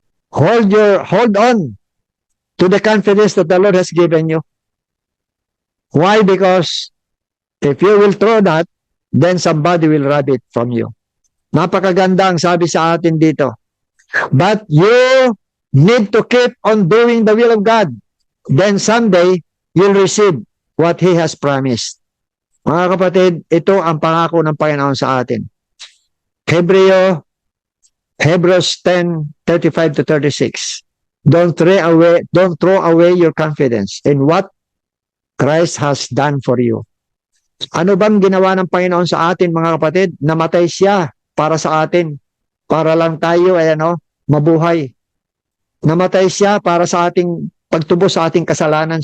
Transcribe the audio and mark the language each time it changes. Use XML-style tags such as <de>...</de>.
<en>Hold on to the confidence that the Lord has given you. Why? Because if you will throw that, then somebody will rob it from you.</en> <tl>Napakaganda ang sabi sa atin dito.</tl> <en>But you need to keep on doing the will of God. Then someday, you'll receive what He has promised.</en> <tl>Mga kapatid, ito ang pangako ng Panginoon sa atin.</tl> <en>Hebrews 10:35 to 36. Don't throw away your confidence in what Christ has done for you.</en> <tl>Ano bang ginawa ng Panginoon sa atin, mga kapatid? Namatay siya para sa atin. Para lang tayo ay mabuhay. Namatay siya para sa ating pagtubos sa ating kasalanan.</tl>